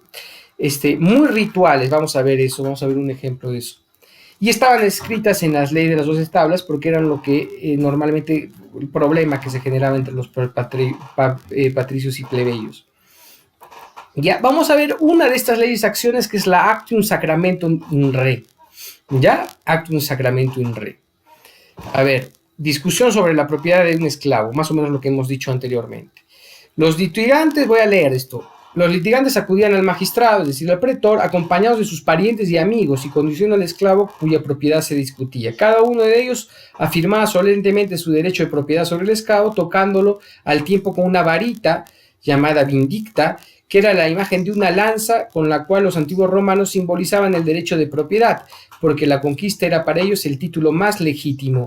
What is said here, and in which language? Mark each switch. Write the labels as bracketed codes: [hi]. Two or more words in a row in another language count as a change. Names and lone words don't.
[es] Muy rituales, vamos a ver eso, vamos a ver un ejemplo de eso. Y estaban escritas en las leyes de las 12 tablas porque eran lo que normalmente, el problema que se generaba entre los patricios y plebeyos. Ya, vamos a ver una de estas leyes acciones, que es la [la] Actium Sacramentum in Re. [es] ¿Ya? [la] Actium Sacramentum in Re. [es] A ver, discusión sobre la propiedad de un esclavo, más o menos lo que hemos dicho anteriormente. Los litigantes, voy a leer esto. Los litigantes acudían al magistrado, es decir, al pretor, acompañados de sus parientes y amigos, y conduciendo al esclavo cuya propiedad se discutía. Cada uno de ellos afirmaba solemnemente su derecho de propiedad sobre el esclavo, tocándolo al tiempo con una varita llamada vindicta, que era la imagen de una lanza con la cual los antiguos romanos simbolizaban el derecho de propiedad, porque la conquista era para ellos el título más legítimo.